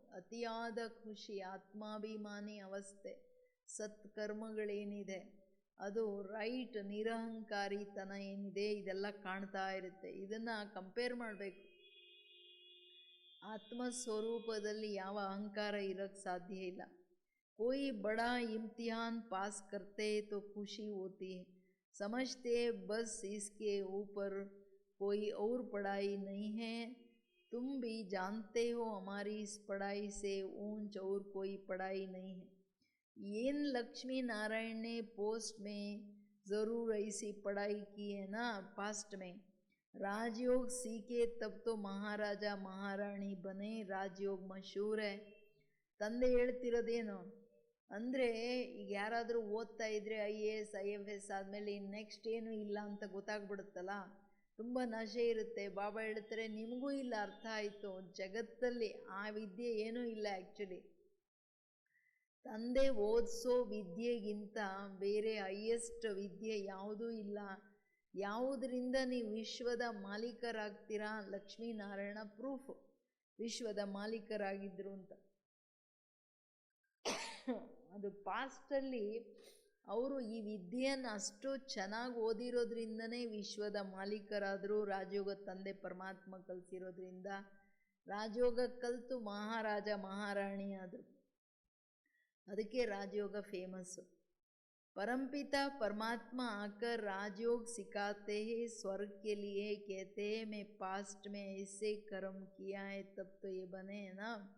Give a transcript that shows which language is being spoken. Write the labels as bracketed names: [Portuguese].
[Kannada] ಅತಿಯಾದ ಖುಷಿ, ಆತ್ಮಾಭಿಮಾನಿ ಅವಸ್ಥೆ, ಸತ್ಕರ್ಮಗಳೇನಿದೆ ಅದು ರೈಟ್ ನಿರಹಂಕಾರಿತನ ಏನಿದೆ ಇದೆಲ್ಲ ಕಾಣ್ತಾ ಇರುತ್ತೆ. ಇದನ್ನು ಕಂಪೇರ್ ಮಾಡಬೇಕು. ಆತ್ಮಸ್ವರೂಪದಲ್ಲಿ ಯಾವ ಅಹಂಕಾರ ಇರೋಕ್ಕೆ ಸಾಧ್ಯ ಇಲ್ಲ. [Hindi] कोई बड़ा इम्तिहान पास करते तो खुशी होती है, समझते बस इसके ऊपर कोई और पढ़ाई नहीं है, तुम भी जानते हो हमारी इस पढ़ाई से ऊंच और कोई पढ़ाई नहीं है। एन लक्ष्मी नारायण ने पोस्ट में ज़रूर ऐसी पढ़ाई की है ना, पास्ट में राजयोग सीखे तब तो महाराजा महारानी बने, राजयोग मशहूर है। [Kannada] ತಂದೆ ಹೇಳ್ತಿರೋದೇನು ಅಂದರೆ, ಈಗ ಯಾರಾದರೂ ಓದ್ತಾ ಇದ್ದರೆ IAS IFS ಆದಮೇಲೆ ಇನ್ನು ನೆಕ್ಸ್ಟ್ ಏನೂ ಇಲ್ಲ ಅಂತ ಗೊತ್ತಾಗ್ಬಿಡುತ್ತಲ್ಲ, ತುಂಬ ನಶೆ ಇರುತ್ತೆ. ಬಾಬಾ ಹೇಳ್ತಾರೆ ನಿಮಗೂ ಇಲ್ಲ ಅರ್ಥ ಆಯಿತು, ಜಗತ್ತಲ್ಲಿ ಆ ವಿದ್ಯೆ ಏನೂ ಇಲ್ಲ. ಆ್ಯಕ್ಚುಲಿ ತಂದೆ ಓದಿಸೋ ವಿದ್ಯೆಗಿಂತ ಬೇರೆ ಹೈಯೆಸ್ಟ್ ವಿದ್ಯೆ ಯಾವುದೂ ಇಲ್ಲ. ಯಾವುದರಿಂದ ನೀವು ವಿಶ್ವದ ಮಾಲೀಕರಾಗ್ತೀರಾ? ಲಕ್ಷ್ಮೀನಾರಾಯಣ ಪ್ರೂಫ್ ವಿಶ್ವದ ಮಾಲೀಕರಾಗಿದ್ದರು ಅಂತ. ಅದು ಪಾಸ್ಟಲ್ಲಿ ಅವರು ಈ ವಿದ್ಯೆಯನ್ನು ಅಷ್ಟು ಚೆನ್ನಾಗಿ ಓದಿರೋದ್ರಿಂದನೇ ವಿಶ್ವದ ಮಾಲೀಕರಾದರು. ರಾಜಯೋಗ ತಂದೆ ಪರಮಾತ್ಮ ಕಲಿಸಿರೋದ್ರಿಂದ ರಾಜಯೋಗ ಕಲಿತು ಮಹಾರಾಜ ಮಹಾರಾಣಿ ಆದರು. ಅದಕ್ಕೆ ರಾಜಯೋಗ ಫೇಮಸ್ಸು. [Hindi] परमपिता परमात्मा आकर राजयोग सिखाते हैं, स्वर्ग के लिए कहते हैं मैं पास्ट में ऐसे कर्म किया है तब तो ये बने है ना.